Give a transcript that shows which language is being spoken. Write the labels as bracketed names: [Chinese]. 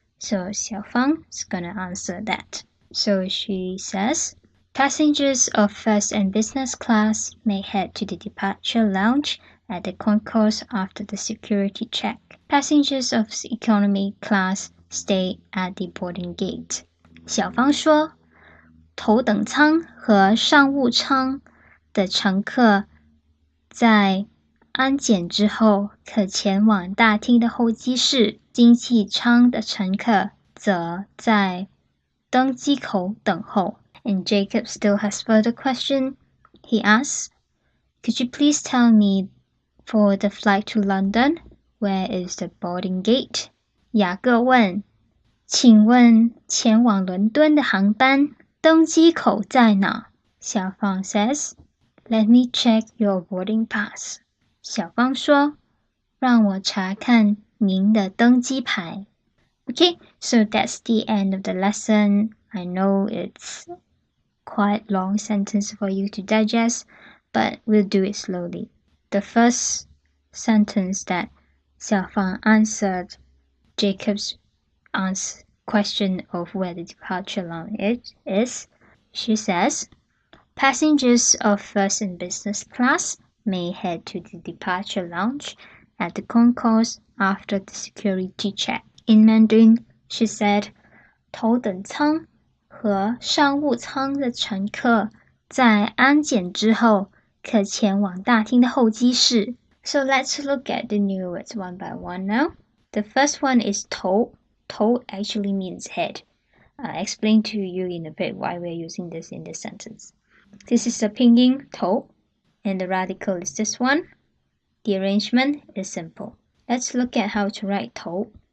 [English] So Xiaofang is gonna answer that. So she says, passengers of first and business class may head to the departure lounge at the concourse after the security check. Passengers of economy class stay at the boarding gate. [Chinese] 小芳说，头等舱和商务舱的乘客在安检之后可前往大厅的候机室，经济舱的乘客则在登机口等候。 [English] And Jacob still has further question. He asks, could you please tell me for the flight to London, where is the boarding gate? [Chinese] 雅各问，请问前往伦敦的航班登机口在哪？ [English] 小芳 says, let me check your boarding pass. [Chinese] 小芳说，让我查看您的登机牌。 [English] Okay, so that's the end of the lesson. I know it's quite long sentence for you to digest, but we'll do it slowly. The first sentence that Xiaofang answered Jacob's question of where the departure lounge is, she says, passengers of first and business class may head to the departure lounge at the concourse after the security check. In Mandarin, she said, [Chinese] 头等舱和商务舱的乘客在安检之后可前往大厅的候机室。 [English] So let's look at the new words one by one now. The first one is 头. 头 actually means head. I'll explain to you in a bit why we're using this in this sentence. This is the pinyin 头, and the radical is this one. The arrangement is simple. Let's look at how to write 头.